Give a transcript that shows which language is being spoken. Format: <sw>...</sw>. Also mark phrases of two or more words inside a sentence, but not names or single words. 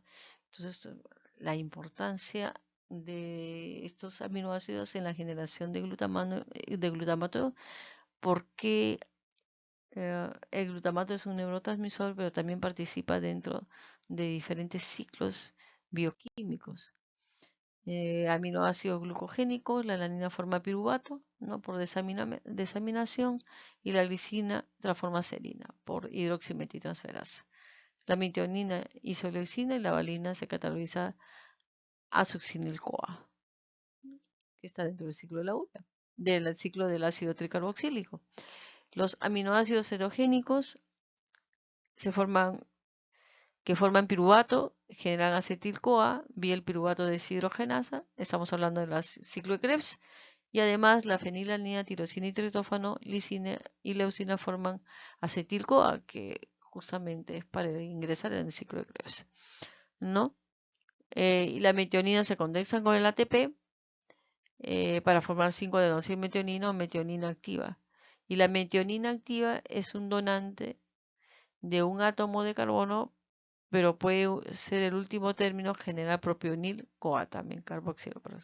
<es>Entonces, la importancia de estos aminoácidos en la generación de glutamato, porque el glutamato es un neurotransmisor, pero también participa dentro de diferentes ciclos bioquímicos. Aminoácidos glucogénicos, la alanina forma piruvato, ¿no? Por desaminación, y la glicina transforma serina por hidroximetiltransferasa. La metionina isoleucina y la valina se cataboliza a succinil-CoA, que está dentro del ciclo de la urea, del ciclo del ácido tricarboxílico. Los aminoácidos cetogénicos que forman piruvato, generan acetil-CoA vía el piruvato deshidrogenasa, estamos hablando del ciclo de Krebs, y además la fenilalanina, tirosina y triptófano, lisina y leucina forman acetil-CoA, que justamente es para ingresar en el ciclo de Krebs, ¿no? Y la metionina se condensa con el ATP para formar 5-adenosina o metionina activa. Y la metionina activa es un donante de un átomo de carbono, pero puede ser el último término, generar propionil-CoA también, carboxilo.</es>